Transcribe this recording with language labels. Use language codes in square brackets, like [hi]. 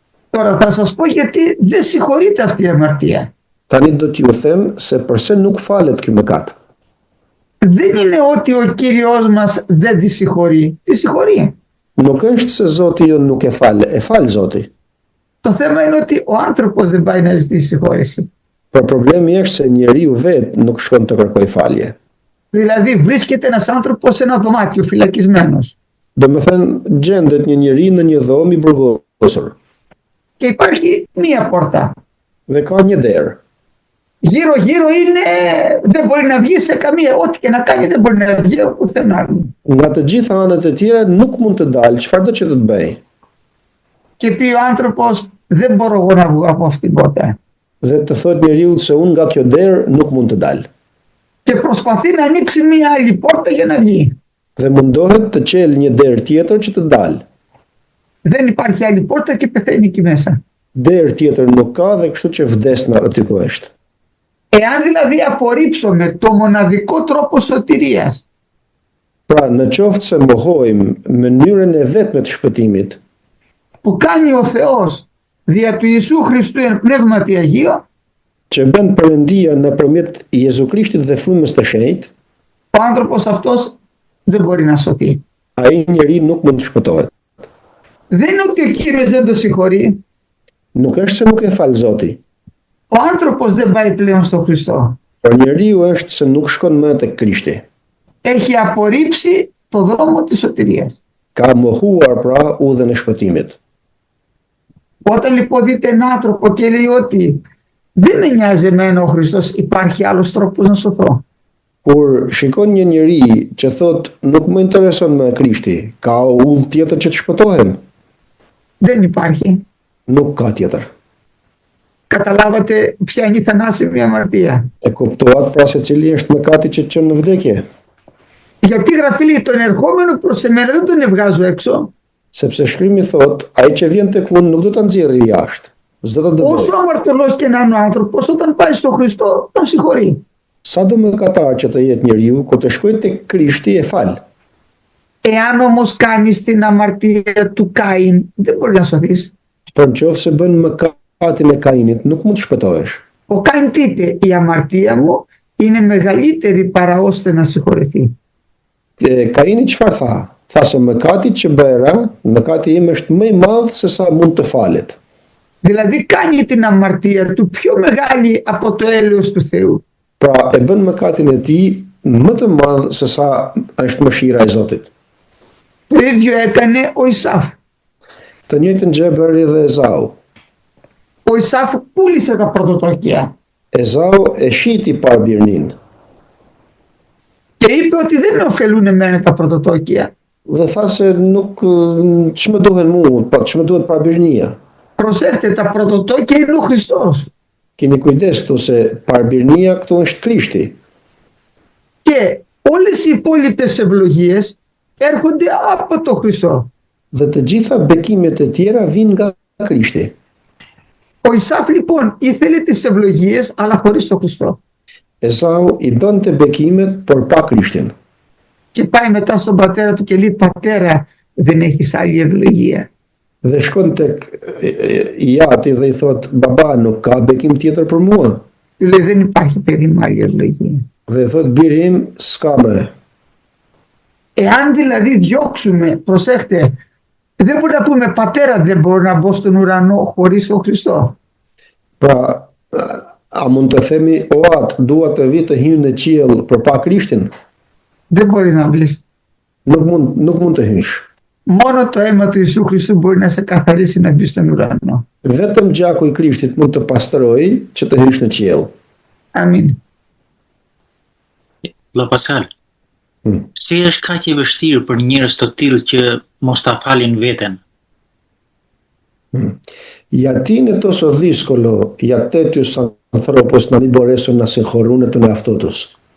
[el] Τώρα θα σας πω γιατί δεν συγχωρείται αυτή η αμαρτία. [sq] tani do t'ju them se pse nuk falet ky mëkat. [el] Δεν είναι ότι ο Κύριος μας δεν τη συγχωρεί. Τη συγχωρεί. [sq] Nuk është se Zoti jon nuk e fal Zoti. [el] Το θέμα είναι ότι ο άνθρωπος δεν πάει να ζητήσει συγχώρεση. [sq] Por problemi është se njeriu vet nuk shkon të kërkoj falje. [el] Δηλαδή βρίσκεται ένας άνθρωπος σε ένα δωμάτιο φυλακισμένος. [sq] Domethënë gjendet një njeri në një dhomë i burgosur [el] Και υπάρχει μία πόρτα. [sq] dhe ka një derë. [el] Γύρω-γύρω είναι, δεν μπορεί να βγει σε καμία, ό,τι και να κάνει δεν μπορεί να βγει από πουθενά. [sq] Nga të gjitha anët e tjera nuk mund të dalë çfarëdo që të bëj. [el] Και πει ο άνθρωπος, δεν μπορώ εγώ να βγω από αυτήν την πόρτα. [sq] Dhe të thotë njeriu se unë nga kjo derë nuk mund të dal. [el] Και και προσπαθεί να ανοίξει μία άλλη πόρτα για να βγει. [sq] Dhe mundohet të qelë një derë tjetër që të dalë. [el] Δεν υπάρχει άλλη πόρτα και πεθαίνει εκεί μέσα. [sq] Derë tjetër nuk ka dhe kështu që vdesna aty ku është. [el] Εάν δηλαδή απορρίψουμε το μοναδικό τρόπο σωτηρίας, [sq] Pra, në qoftë se mohojmë mënyrën e vetme të shpëtimit, [el] που κάνει ο Θεός δια του Ιησού Χριστού εν πνεύματι Αγίο, [sq] që bën Perëndia nëpërmjet Jezu Krishtit dhe frymës të shenjtë, [el] ο άνθρωπος αυτός δεν μπορεί να σωθεί. [sq] ai njeri nuk mund të shpëtohet. [el] Δεν είναι ότι ο Κύριος δεν το συγχωρεί. [sq] Nuk është se nuk e fal Zoti, [el] Ο άνθρωπος δεν πάει πλέον στο Χριστό. [sq] por njeriu është se nuk shkon më tek Krishti. [el] Έχει απορρίψει το δρόμο της σωτηρίας. [sq] Ka mohuar pra udhën e shpëtimit. [el] Όταν λοιπόν δείτε έναν άνθρωπο και λέει ότι δεν με νοιάζει εμένα ο Χριστός, υπάρχει άλλος τρόπος να σωθώ. [sq] Kur shikon një njeri që thot nuk më intereson me Krishti, ka udhë tjetër që të shpëtohem? [el] Δεν υπάρχει. [sq] Nuk ka tjetër. [el] Καταλάβατε ποια είναι η θανάσιμη αμαρτία. [sq] E kuptohat pra se cili është mëkati që çon në vdekje, [el] Γιατί η Γραφή λέει τον ερχόμενο προς εμένα δεν τον βγάζω έξω. [sq] sepse shkrimi thot, ai që vjen tek unë nuk do ta nxjerrë jashtë, s'do ta dëboj. [el] Όσο αμαρτωλός και να είναι ο άνθρωπος, όταν πάει στο Χριστό, τον συγχωρεί. [sq] Sa do mëkatar që të jetë njeriu, kur të shkojë tek Krishti e fal. [el] Εάν όμως κάνεις την αμαρτία του Κάιν, δεν μπορεί να σωθείς. [sq] Por nëse bën mëkatin e Kainit, nuk mund të shpëtohesh. [el] Ο Κάιν τι είπε, η αμαρτία μου είναι μεγαλύτερη παρά ώστε να συγχωρεθεί. [sq] Kaini çfarë tha? Tha se mëkati që bëra, mëkati im është më i madh se sa mund të falet. [el] Δηλαδή κάνει την αμαρτία του πιο μεγάλη από το έλεος του Θεού. [sq] Pra e bën mëkatin e tij më të madh se sa është mëshira e Zotit. [el] Το ίδιο έκανε ο Ισάφ. [sq] Të njëjtën gjë bëri dhe Ezau. [el] Ο Ισάφ πούλησε τα πρωτοτόκια [sq] Ezau e shiti parbirnin [el] και είπε ότι δεν με ωφελούν εμένα τα πρωτοτόκια. [sq] dhe tha se nuk ç'më duhen mua, ç'më duhet parbirnia. [el] Προσέχτε, τα πρωτοτόκια είναι ο Χριστός. [sq] Keni kujdes këtu se parbirnia këtu është Krishti. [el] Και όλες οι υπόλοιπες ευλογίες έρχονται από το Χριστό. [sq] Dhe të gjitha bekimet e tjera vinë nga Krishti. [el] Ο Ισάφ λοιπόν ήθελε τις ευλογίες αλλά χωρίς το Χριστό. [sq] Ezau i donte bekimet por pa Krishtin. [el] Και πάει μετά στον πατέρα του και λέει, πατέρα, δεν έχεις άλλη ευλογία. [sq] Dhe shkon tek Iati dhe i thot, baba, nuk ka bekim tjetër për mua. [el] Του λέει, δεν υπάρχει παιδί μου άλλη ευλογία. [sq] Dhe i thot, biri im, s'ka më. [el] Εάν δηλαδή διώξουμε, προσέχτε, δεν μπορεί να πούμε πατέρα δεν μπορώ να μπω στον ουρανό χωρίς τον Χριστό. [sq] Pra, a mund të themi, o atë, dua të vi të hyjë në qiell për pa Krishtin? [el] Δεν μπορείς να μπεις. [sq] Nuk mund të hysh. [el] Μόνο το αίμα του Ιησού Χριστού μπορεί να σε καθαρίσει να μπεις στον ουρανό. [sq] Vetëm gjaku i Krishtit mund të pastrojë që të hysh në qiell. Amin. Vëlla Pascal, si është kaq e vështirë për njerëz të tillë që mos ta falin veten? [el] Γιατί είναι τόσο δύσκολο για τέτοιους ανθρώπους να μην μπορέσουν να συγχωρούν τον εαυτό τους?